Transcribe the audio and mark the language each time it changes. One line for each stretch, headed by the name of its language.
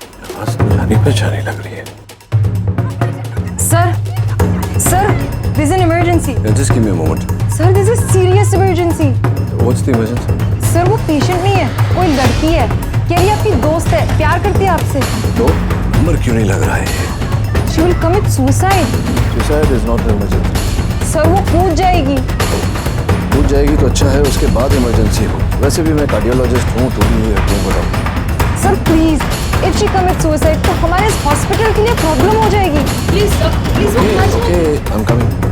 Hindi: आवाज तो जानी पहचानी लग रही है।
English: Sir, this is an emergency. Just give me a moment. Sir, this is serious emergency. What's the emergency?
Hindi: Sir वो पेशेंट नहीं है, कोई लड़की है, कह रही है आपकी दोस्त है, प्यार करती है आपसे। तो नंबर क्यों नहीं लग रहा है?
English: She will commit suicide. Suicide is not an emergency.
Hindi: Sir वो कूद जाएगी। टूट जाएगी तो अच्छा है, उसके बाद इमरजेंसी हो। वैसे भी मैं कार्डियोलॉजिस्ट हूँ, टूटी हुई हड्डियों को doctor. Sir please,
English: if she commits suicide
Hindi: तो हमारे इस हॉस्पिटल के लिए प्रॉब्लम हो जाएगी। Please sir, please.
English: Okay, I'm coming.